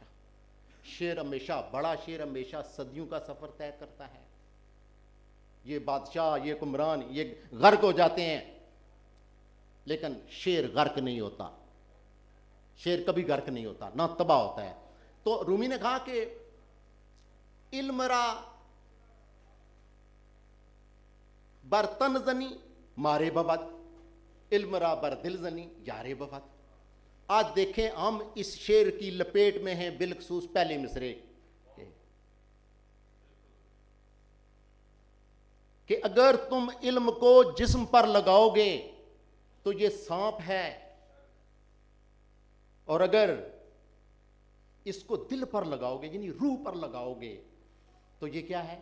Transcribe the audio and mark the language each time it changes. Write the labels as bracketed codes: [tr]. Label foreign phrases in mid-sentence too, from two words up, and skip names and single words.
[ur] بڑا شعر ہمیشہ صدیوں کا سفر طے کرتا ہے۔ یہ بادشاہ، یہ حکمران، یہ غرق ہو جاتے ہیں، لیکن شعر غرق نہیں ہوتا، شعر کبھی غرق نہیں ہوتا، نہ تباہ ہوتا ہے۔ تو رومی نے کہا کہ [fa] علم را بر تن زنی مارے بود، علم را بر دل زنی یارے بود۔ [ur] آج دیکھیں ہم اس شعر کی لپیٹ میں ہیں، بالخصوص پہلے مصرے کہ اگر تم علم کو جسم پر لگاؤ گے تو یہ سانپ ہے، اور اگر اس کو دل پر لگاؤ گے یعنی روح پر لگاؤ گے تو یہ کیا ہے؟